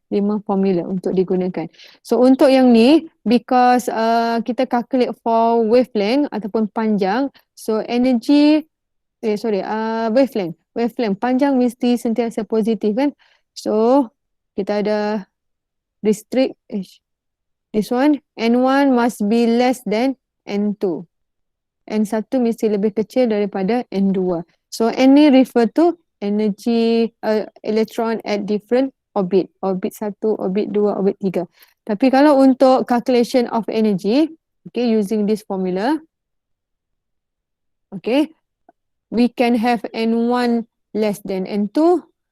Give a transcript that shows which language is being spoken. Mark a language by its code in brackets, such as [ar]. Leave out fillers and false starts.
[ms] 5 formula untuk digunakan. So untuk yang ni, because kita calculate for wavelength ataupun panjang, [en] so energy, wavelength. [ms] Wavelength panjang mesti sentiasa positif kan. [en] So [ms] kita ada [en] restrict this one, N1 must be less than N2. [ms] N1 mesti lebih kecil daripada N2. [en] So N ni refer to energy electron at different orbit. Orbit 1, orbit 2, orbit 3. [ms] Tapi kalau untuk [en] calculation of energy, okay, using this formula, okay, we can have N1 less than N2.